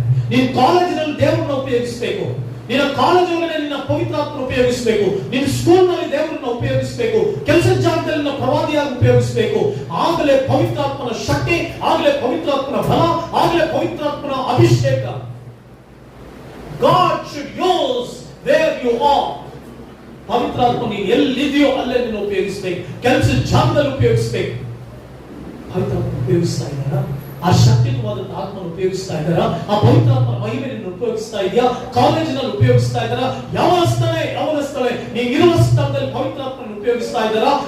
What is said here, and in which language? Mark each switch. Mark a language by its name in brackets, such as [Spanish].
[Kannada] ನೀನು ಕಾಲೇಜಿನಲ್ಲಿ ದೇವರನ್ನ ಉಪಯೋಗಿಸಬೇಕು, ನಿನ್ನ ಕಾಲೇಜಲ್ಲಿ ನಿನ್ನ ಪವಿತ್ರಾತ್ಮ ಉಪಯೋಗಿಸಬೇಕು, ನಿನ್ನ ಸ್ಕೂಲ್ ನಲ್ಲಿ ದೇವರನ್ನ ಉಪಯೋಗಿಸಬೇಕು, ಕೆಲಸದ ಜಾಗದಲ್ಲಿ ನಿನ್ನ ಪ್ರವಾದಿಯಾಗಿ ಉಪಯೋಗಿಸಬೇಕು. ಆಗಲೇ ಪವಿತ್ರಾತ್ಮನ ಶಕ್ತಿ, ಆಗಲೇ ಪವಿತ್ರಾತ್ಮನ ಬಲ, ಆಗಲೇ ಪವಿತ್ರಾತ್ಮನ ಅಭಿಷೇಕ. [English] God should use where you are. [Kannada] ಪವಿತ್ರಾತ್ಮ ನೀನು ಎಲ್ಲಿದೆಯೋ ಅಲ್ಲೇ ನಿನ್ನ ಉಪಯೋಗಿಸಬೇಕು, ಕೆಲಸದ ಜಾಗದಲ್ಲಿ ಉಪಯೋಗಿಸಬೇಕು. ಪವಿತ್ರಾತ್ಮ ಉಪಯೋಗಿಸ್ತಾ ಇದ್ದಾರಾ? ಆ ಶಕ್ತಿಯುತವಾದಂತಹ ಆತ್ಮನ ಉಪಯೋಗಿಸ್ತಾ ಇದ್ದಾರಾ? ಆ ಪವಿತ್ರಾತ್ಮನ ಮಹಿಮೆಯನ್ನು ಉಪಯೋಗಿಸ್ತಾ ಇದೆಯಾ? ಕಾಲೇಜಿನಲ್ಲಿ ಉಪಯೋಗಿಸ್ತಾ ಇದ್ದಾರಾ? ಯಾವನಸ್ಥಳೆ ನೀವು ಇರುವ ಸ್ಥಳದಲ್ಲಿ ಪವಿತ್ರಾತ್ಮನ ಉಪಯೋಗಿಸ್ತಾ ಇದ್ದಾರಾ?